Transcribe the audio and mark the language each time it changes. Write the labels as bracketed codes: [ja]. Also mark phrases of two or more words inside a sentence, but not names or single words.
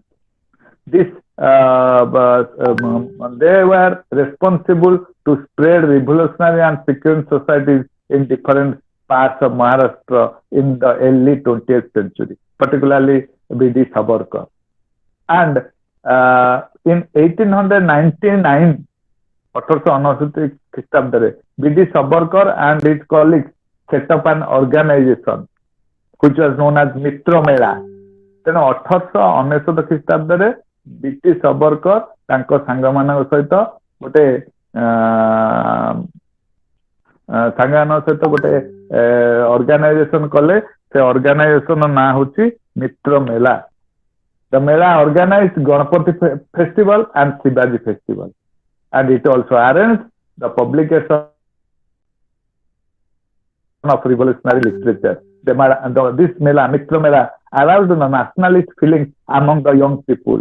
[en] This they were responsible to spread revolutionary and secret societies in different parts of Maharashtra in the early 20th century, particularly V.D. Savarkar. And in 1899, 1899 ଖ୍ରୀଷ୍ଟାବ୍ଦରେ V.D. Savarkar and his colleagues set up an organization which was known as Mitra Mela. [or] ତେଣୁ 1899 ଖ୍ରୀଷ୍ଟାବ୍ଦରେ V.D. Savarkar ତାଙ୍କ ସାଙ୍ଗମାନଙ୍କ ସହିତ ଗୋଟେ ଅର୍ଗାନାଇଜେସନ କଲେ। ସେ ଅର୍ଗାନାଇଜେସନ ନାଁ ହଉଛି ମିତ୍ର ମେଳା। [en] The Mela organized Ganpati festival and Shivaji festival, and it also arranged the publication of revolutionary literature. This Mela, Mitra Mela, aroused the nationalist feelings among the young people.